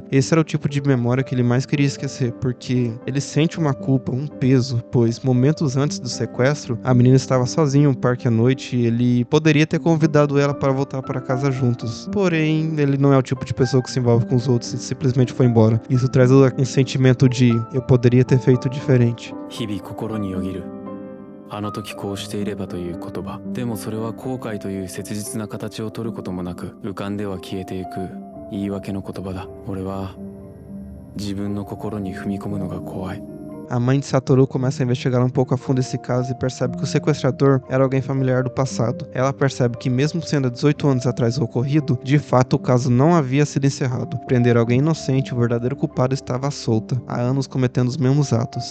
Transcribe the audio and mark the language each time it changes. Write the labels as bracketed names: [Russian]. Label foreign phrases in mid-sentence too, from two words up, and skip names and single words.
[Portuguese] Esse era o tipo de memória que ele mais queria esquecer, porque ele sente uma culpa, um peso, pois momentos antes do sequestro, a menina estava sozinha em um parque à noite e ele poderia ter convidado ela para voltar para casa juntos. Porém, ele não é o tipo de pessoa que se envolve com os outros e simplesmente foi embora. Isso traz um sentimento de eu poderia ter feito diferente. [Japanese] あの時こうしていればという言葉でもそれは後悔という切実な形を取ることもなく浮かんでは消えていく言い訳の言葉だ俺は自分の心に踏み込むのが怖い [Portuguese] A mãe de Satoru começa a investigar um pouco a fundo esse caso e percebe que o sequestrador era alguém familiar do passado. Ela percebe que mesmo sendo há 18 anos atrás o ocorrido, de fato o caso não havia sido encerrado. Prender alguém inocente, o verdadeiro culpado estava solta, há anos cometendo os mesmos atos.